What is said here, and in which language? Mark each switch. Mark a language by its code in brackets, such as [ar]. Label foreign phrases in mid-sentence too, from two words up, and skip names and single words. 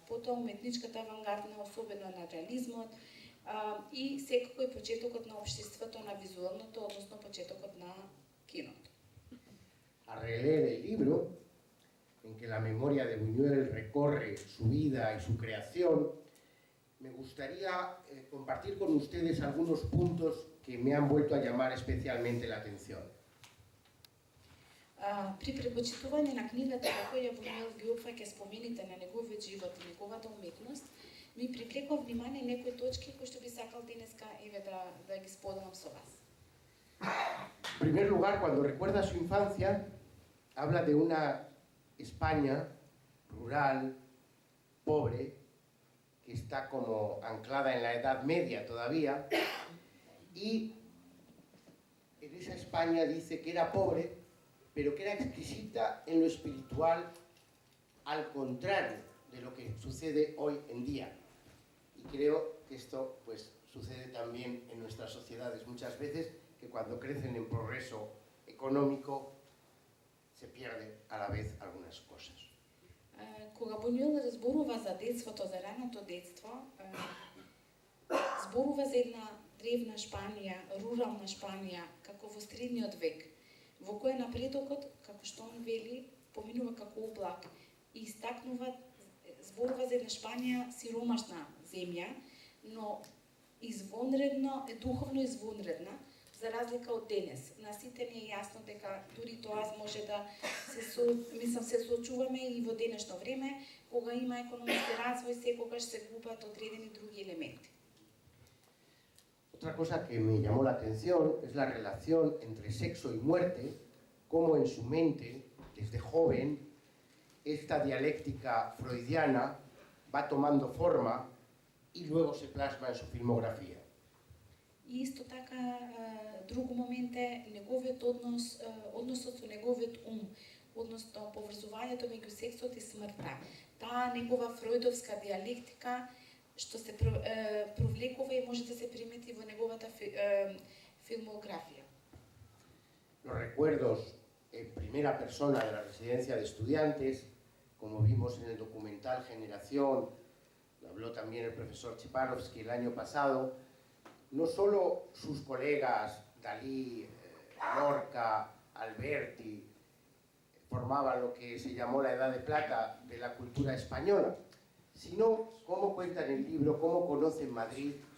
[mk] Потоа уметничката авангардна, особено на реализмот, и секако и почетокот на општеството на визуалното, односно почетокот на киното. [es] Al releer el libro, en que la memoria de Buñuel recorre su vida y su creación, me gustaría compartir con ustedes algunos puntos que me han vuelto a llamar especialmente la atención. [mk] При препочитување на книгата во која Бунюел ги опфаќа спомените на неговиот живот и неговата уметност, ми привлекува внимание некои точки кои што би сакал денеска еве да ги споделам со вас. [es] En primer lugar, cuando recuerda su infancia, habla de una España rural, pobre, que está como anclada en la Edad Media todavía, y en esa España dice que era pobre, pero que era exquisita en lo espiritual, al contrario de lo que sucede hoy en día. Y creo que esto pues sucede también en nuestras sociedades muchas veces, que cuando crecen en progreso económico se pierden a la vez algunas cosas. [mk] Кога Бунюел разборува за детството, за раното детство, зборува за една древна Шпанија, рурална Шпанија, како во средниот век, во која напредокот, како што он вели, поминува како облак и истакнува, зборува за една Шпанија сиромашна земја, но извонредно, духовно извонредна, за разлика од денес. На сите ни е јасно дека дури тоа може да се соочуваме и во денешно време, кога има економски развој, секогаш се губат одредени други елементи. [es] Otra cosa que me llamó la atención es la relación entre sexo y muerte, cómo en su mente, desde joven, esta dialéctica freudiana va tomando forma y luego se plasma en su filmografía. [mk] И исто така, друг момент е неговиот односот со неговиот ум, односно поврзувањето меѓу сексот и смртта. Таа негова фройдовска диалектика што се провлекува и може да се примети во неговата филмографија. [es] Los recuerdos en primera persona de la residencia de estudiantes, como vimos en el documental Generación, lo habló también el profesor Cheparovsky el año pasado, no solo sus colegas Dalí, Lorca, Alberti, formaban lo que se llamó la Edad de Plata de la cultura española, sino cómo cuenta en el libro, cómo conoce en Madrid